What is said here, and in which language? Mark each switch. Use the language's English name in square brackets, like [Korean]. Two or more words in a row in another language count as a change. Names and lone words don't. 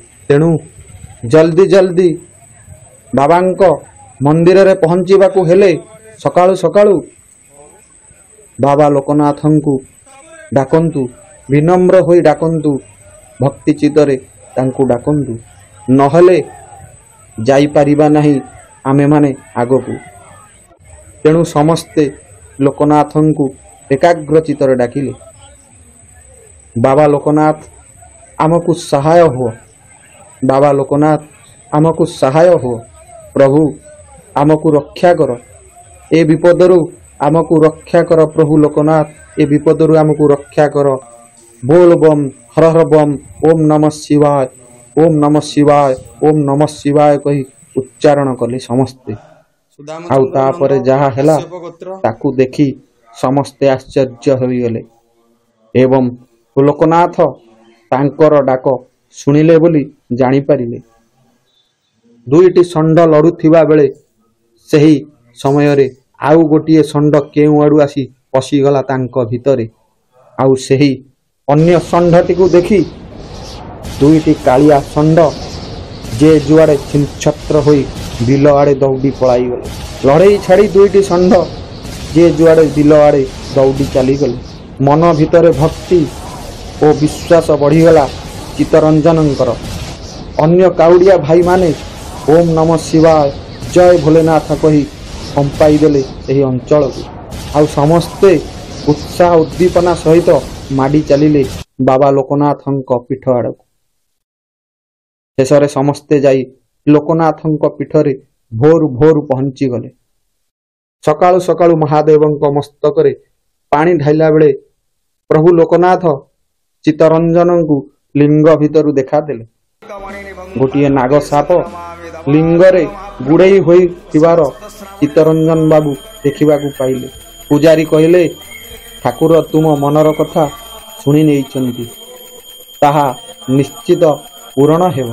[Odia] ତେଣୁ ଜଲଦି ଜଲଦି ବାବାଙ୍କ ମନ୍ଦିର ରେ ପହଞ୍ଚିବାକୁ ହେଲେ ସକାଳୁ ସକାଳୁ ବାବା ଲୋକନାଥଙ୍କୁ ଡାକନ୍ତୁ, ବିନମ୍ର ହୋଇ ଡାକନ୍ତୁ, ଭକ୍ତି ଚିତ୍ତରେ ତାଙ୍କୁ ଡାକନ୍ତୁ, ନହେଲେ ଯାଇ ପାରିବା ନାହିଁ ଆମେ ମାନେ ଆଗକୁ। ତେଣୁ ସମସ୍ତେ ଲୋକନାଥଙ୍କୁ ଏକାଗ୍ର ଚିତ୍ତରେ ଡାକିଲେ। ବାବା ଲୋକନାଥ ଆମକୁ ସହାୟ ହୁଅ, ବାବା ଲୋକନାଥ ଆମକୁ ସହାୟ ହୁଅ, ପ୍ରଭୁ ଆମକୁ ରକ୍ଷା କର, ଏ ବିପଦରୁ ଆମକୁ ରକ୍ଷା କର, ପ୍ରଭୁ ଲୋକନାଥ ଏ ବିପଦରୁ ଆମକୁ ରକ୍ଷା କର। ବୋଲ ବମ, ହର ହର ବମ, [Sanskrit] ओम नमः शिवाय, ओम नमः शिवाय, ओम नमः शिवाय [Odia] କହି ଉଚ୍ଚାରଣ କଲେ ସମସ୍ତେ। ଆଉ ତାପରେ ଯାହା ହେଲା ତାକୁ ଦେଖି ସମସ୍ତେ ଆଶ୍ଚର୍ଯ୍ୟ ହୋଇଗଲେ ଏବଂ ଲୋକନାଥ ତାଙ୍କର ଡାକ ଶୁଣିଲେ ବୋଲି ଜାଣି ପାରିଲେ। ଦୁଇଟି ଷଣ୍ଢ ଲଢୁଥିବା ବେଳେ ସେହି ସମୟରେ ଆଉ ଗୋଟିଏ ଷଣ୍ଢ କେଉଁ ଆଡୁ ଆସି ପଶିଗଲା ତାଙ୍କ ଭିତରେ। ଆଉ ସେହି ଅନ୍ୟ ଷଣ୍ଢଟିକୁ ଦେଖି ଦୁଇଟି କାଳିଆ ଷଣ୍ଢ ଯେ ଯୁଆଡ଼େ ଛିନ୍ନଛତ୍ର ହୋଇ ବିଲ ଆଡ଼େ ଦୌଡ଼ି ପଳାଇ ଗଲେ। ଲଢେଇ ଛାଡ଼ି ଦୁଇଟି ଷଣ୍ଢ ଯେ ଯୁଆଡ଼େ ବିଲ ଆଡ଼େ ଦୌଡ଼ି ଚାଲି ଗଲେ। ମନ ଭିତରେ ଭକ୍ତି ଔର ବିଶ୍ୱାସ ବଢ଼ିଗଲା ଚିତ୍ତରଞ୍ଜନଙ୍କର। ଅନ୍ୟ କାଉଡ଼ିଆ ଭାଇ ମାନେ [Sanskrit] ओम नमः शिवाय, [Odia] ଜୟ ଭୋଳାନାଥ କହି କମ୍ପାଇ ଦେଲେ ଏହି ଅଞ୍ଚଳକୁ। ଆଉ ସମସ୍ତେ ଉତ୍ସାହ ଉଦ୍ଦୀପନା ସହିତ ମାଡ଼ି ଚାଲିଲେ ବାବା ଲୋକନାଥଙ୍କ ପୀଠ ଆଡ଼କୁ। ଶେଷରେ ସମସ୍ତେ ଯାଇ ଲୋକନାଥଙ୍କ ପୀଠରେ ଭୋରୁ ଭୋରୁ ପହଞ୍ଚି ଗଲେ। ସକାଳୁ ସକାଳୁ ମହାଦେବଙ୍କ ମସ୍ତକରେ ପାଣି ଢାଳିଲା ବେଳେ ପ୍ରଭୁ ଲୋକନାଥ ଚିତ୍ତରଞ୍ଜନଙ୍କୁ ଲିଙ୍ଗ ଭିତରୁ ଦେଖା ଦେଲେ। ଗୋଟିଏ ନାଗ ସାପ ଲିଙ୍ଗରେ ଗୁଡ଼େଇ ହୋଇ ଥିବାର ଚିତ୍ତରଞ୍ଜନ ବାବୁ ଦେଖିବାକୁ ପାଇଲେ। ପୂଜାରୀ କହିଲେ, ଠାକୁର ତୁମ ମନର କଥା ଶୁଣି ନେଇଛନ୍ତି, ତାହା ନିଶ୍ଚିତ ପୂରଣ ହେବ।